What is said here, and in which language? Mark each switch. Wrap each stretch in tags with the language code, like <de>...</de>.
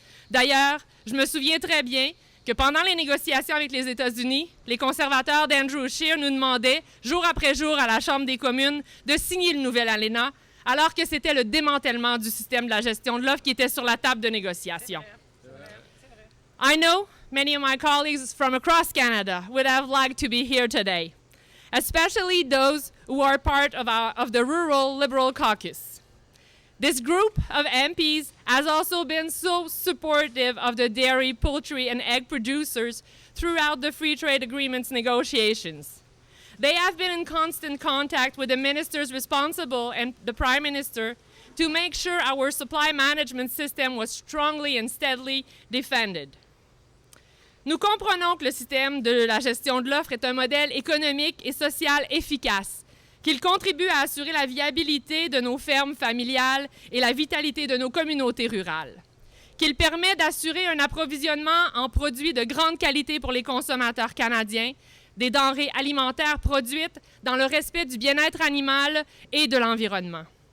<fr>D'ailleurs, je me souviens très bien que pendant les négociations avec les États-Unis, les conservateurs d'Andrew Scheer nous demandaient, jour après jour à la Chambre des communes, de signer le nouvel ALENA, alors que c'était le démantèlement du système de la gestion de l'offre qui était sur la table de négociation.</fr> <en>I know many of my colleagues from across Canada would have liked to be here today, especially those who are part of the Rural Liberal Caucus. This group of MPs has also been so supportive of the dairy, poultry, and egg producers throughout the free trade agreements negotiations. They have been in constant contact with the ministers responsible and the Prime Minister to make sure our supply management system was strongly and steadily defended.</en> <fr>Nous comprenons que le système de la gestion de l'offre est un modèle économique et social efficace, qu'il contribue à assurer la viabilité de nos fermes familiales et la vitalité de nos communautés rurales, qu'il permet d'assurer un approvisionnement en produits de grande qualité pour les consommateurs canadiens, des denrées alimentaires produites dans le respect du bien-être animal et de l'environnement.</fr>